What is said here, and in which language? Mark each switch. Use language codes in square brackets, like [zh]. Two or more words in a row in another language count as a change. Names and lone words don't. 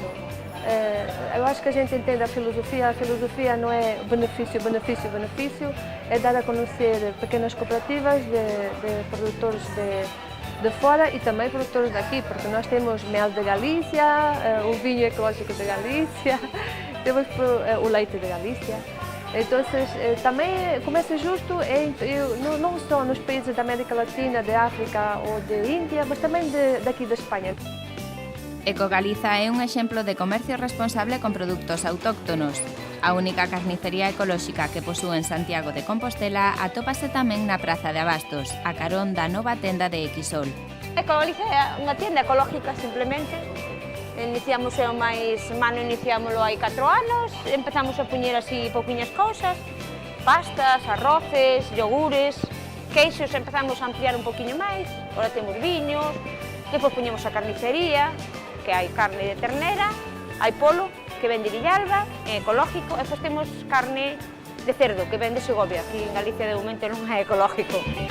[pt] Eu acho que a gente entende a filosofia não é benefício, benefício, benefício, é dar a conhecer pequenas cooperativas de produtores de fora e também produtores daqui, porque nós temos mel de Galícia, o vinho ecológico de Galícia, temos o leite de Galícia. Então, também comércio justo não só nos países da América Latina, de África ou de Índia, mas também daqui da Espanha. [gl] Ecogaliza é un exemplo de comercio responsable con produtos autóctonos. A única carnicería ecolóxica que posúe en Santiago de Compostela atópase tamén na Praza de Abastos, a carón da nova tenda de Xsol. Ecogaliza é unha tienda ecolóxica, simplemente. Iniciamos o máis mano, iniciámoslo hai 4 anos, empezamos a poñer así pouquiñas cousas, pastas, arroces, yogures, queixos, empezamos a ampliar un poquinho máis, agora temos viños, depois poñemos a carnicería, que hai carne de ternera, hai polo, que vende Villalba, é ecológico, e depois temos carne de cerdo, que vende Segovia, aquí en Galicia de momento non é ecológico.